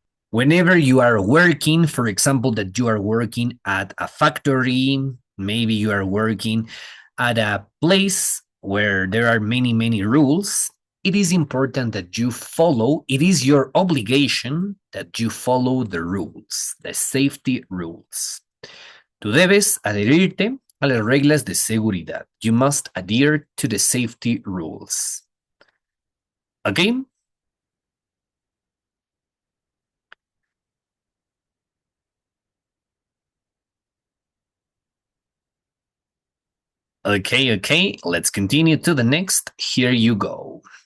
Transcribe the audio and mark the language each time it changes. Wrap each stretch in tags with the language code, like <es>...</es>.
<en>Whenever you are working, for example, that you are working at a factory, maybe you are working at a place where there are many rules, it is important that you follow, it is your obligation that you follow the rules, the safety rules.</en> <es>Tú debes adherirte a las reglas de seguridad.</es> <en>You must adhere to the safety rules. Okay? Okay, let's continue to the next. Here you go.</en>